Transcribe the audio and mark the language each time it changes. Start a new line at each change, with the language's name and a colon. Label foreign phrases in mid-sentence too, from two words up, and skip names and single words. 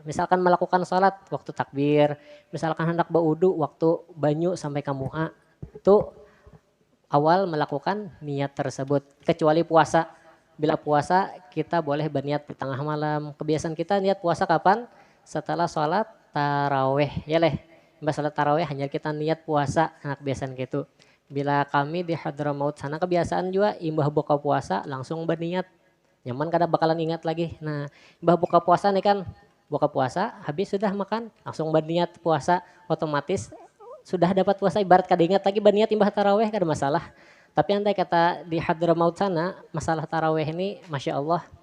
Banjar: Misalkan melakukan sholat waktu takbir, misalkan hendak berwudu waktu banyu sampai ke muha, itu awal melakukan niat tersebut.
Indonesian: Kecuali puasa, bila puasa kita boleh berniat di tengah malam. Kebiasaan kita niat puasa kapan? Setelah sholat taraweh, ya leh. Mbak sholat taraweh hanya kita niat puasa, nah kebiasaan gitu.
Banjar: Bila kami di Hadramaut sana kebiasaan juga imbah buka puasa langsung berniat. Nyaman kada bakalan ingat lagi. Nah, imbah buka puasa nih kan, buka puasa habis sudah makan langsung berniat puasa, otomatis sudah dapat puasa, ibarat kada ingat lagi berniat imbah taraweh kada masalah.
Indonesian: Tapi andai kata di Hadramaut sana masalah taraweh ini
Arabic: ما شاء الله.